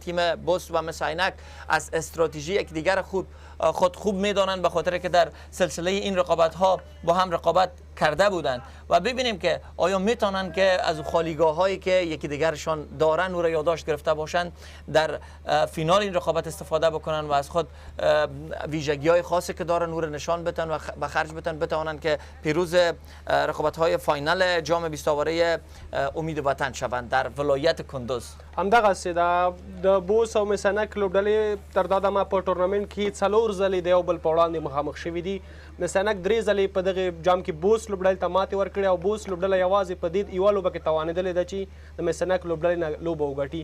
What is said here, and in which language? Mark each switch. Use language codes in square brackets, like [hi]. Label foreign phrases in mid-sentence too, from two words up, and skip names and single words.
[fa] تیم بوست و مس عینک از استراتژی یکدیگر خود خوب میدانند، به خاطر که در سلسله این رقابت ها با هم رقابت کرده بودند و ببینیم که آیا میتونن که از خالیگاه هایی که یکی دیگرشان دارن او را یادداشت گرفته باشند در فینال این رقابت استفاده بکنن و از خود ویژگی های خاصی که دارن او را نشان بدن و به خرج بدن، بتوانند که پیروز رقابت های فاینال جام 20 امید وطن شوند در ولایت کندوز. [ps] همدغسې د بوس او مسنک لوبډلې تر دا دمه په ټورنمنټ کې 4 ځلې د یو بل په وړاندې مخامخ شوي دي. مسنک 3 ځلې په دغه جام کې بوس لوبډلې ته ماتې ورکړې او بوس لوبډله یوازې په دې یوه لوبه کې توانېدلې ده چې د مسنک لوبډلې نه لوبه وګټي.